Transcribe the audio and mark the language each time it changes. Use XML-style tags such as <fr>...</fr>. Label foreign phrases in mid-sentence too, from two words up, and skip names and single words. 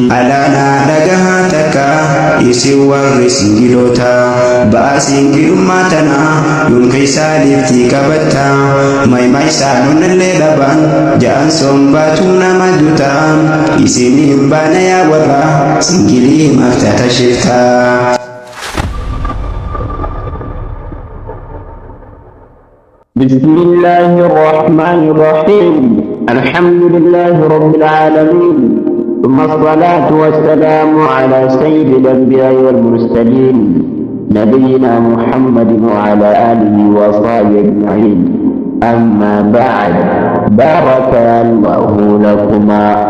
<om>alaana dhagahaa takka isin warri singiloota ba'a singilummaa tana yoom keessaa liftii qabatta maymaa isaanonnallee dhaban ja'an sombaatuu nama duta isiniin baana yaa warra singilii maftata shiftaa.</om> <ar>بسم الله الرحمن الرحيم الحمد لله رب العالمين ثم الصلاة والسلام على سيد الأنبياء والمرسلين نبينا محمد وعلى آله وصحبه أجمعين أما بعد بارك الله لكما</ar>